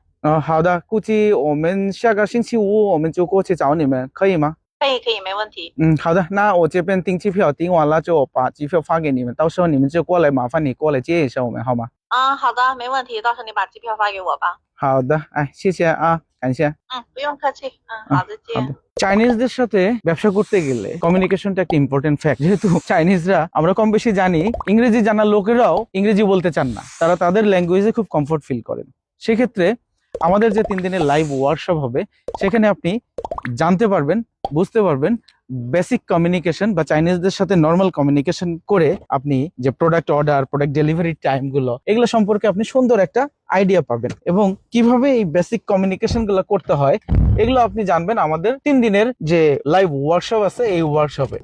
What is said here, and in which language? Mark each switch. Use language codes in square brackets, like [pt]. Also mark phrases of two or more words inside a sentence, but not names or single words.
[zh] 好的，估计我们下个星期五我们就过去找你们，可以吗？可以，可以，没问题。好的，那我这边订机票订完了就把机票发给你们，到时候你们就过来，麻烦你过来接一下我们，好吗？好的，没问题，到时候你把机票发给我吧。好的，哎，谢谢啊，感谢。不用客气。好，再见。 [bn] চাইনিজদের সাথে ব্যবসা করতে গেলে কমিউনিকেশনটা একটা [en] important fact, [bn] যেহেতু চাইনিজরা আমরা কম বেশি জানি, ইংরেজি জানা লোকেরাও ইংরেজি বলতে চান না, তারা তাদের ল্যাঙ্গুয়েজে খুব [en] comfort feel [bn] করেন। সেক্ষেত্রে আমাদের যে 3 দিনের [en] live workshop [bn] হবে সেখানে আপনি জানতে পারবেন, বুঝতে পারবেন [en] basic communication [bn] বা চাইনিজদের সাথে [en] normal communication [bn] করে আপনি যে [en] product order, product delivery [bn] টাইমগুলো, এগুলো সম্পর্কে আপনি সুন্দর একটা আইডিয়া পাবেন এবং কিভাবে এই [en] basic communication [bn] গুলো করতে হয় এগুলো আপনি জানবেন আমাদের 3 দিনের যে [en] live workshop [bn] আছে এই ওয়ার্কশপে।